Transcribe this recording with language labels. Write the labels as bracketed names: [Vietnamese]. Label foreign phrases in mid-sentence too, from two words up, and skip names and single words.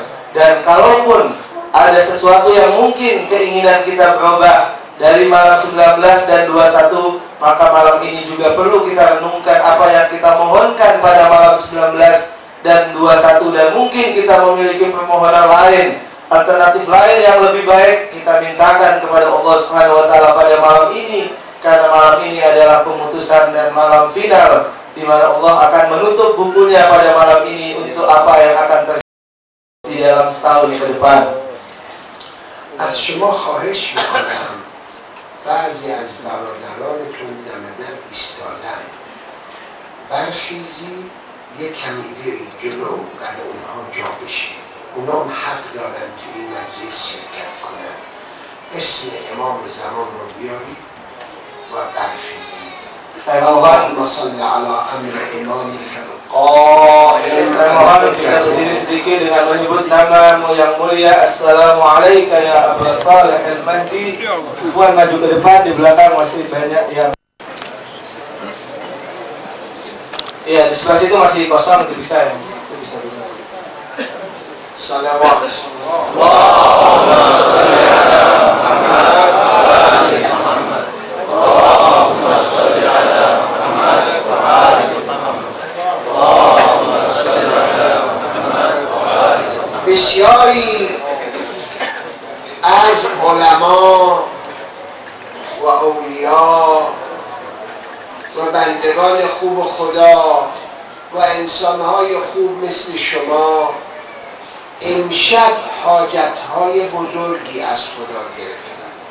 [Indonesian] Dan kalaupun ada sesuatu yang mungkin keinginan kita berubah dari malam 19 dan 21, maka malam ini juga perlu kita renungkan apa yang kita mohonkan pada malam 19 dan 21, dan mungkin kita memiliki permohonan lain, alternatif lain yang lebih baik, kita mintakan kepada [Arabic] الله سبحانه وتعالى [Indonesian] pada malam ini. Karena malam ini adalah pemutusan dan malam final, di mana Allah akan menutup bukunya pada malam ini untuk apa yang akan terjadi di dalam setahun ke depan. [Persian] از شما خواهش میکنم بعضی از برادرانتون دم در ایستادن، برخیزی یک کمی بیایید جلو برای اونها جا بشید. اونا هم حق دارن تو این مجلس شرکت کنن. اسم امام زمان رو بیارید و برخیزید. [Arabic] اللهم صل علی امر امامک القائم. [Indonesian] Saya mohon bisa berdiri sedikit dengan menyebut namamu yang mulia. [Arabic] السلام عليكم يا أبو صالح المهدي. [Indonesian] Puan maju ke depan, di belakang masih banyak yang. Iya, di sebelah situ masih kosong, itu bisa ya. Itu bisa dulu. Salawat. [Arabic] اللهم صل على محمد وآل محمد. اللهم صل على محمد وآل محمد. اللهم صل على محمد وآل محمد. [Persian] بسیاری از علما و اولیا و بندگان خوب خدا و انسانهای خوب مثل شما امشب حاجتهای بزرگی از خدا گرفتن.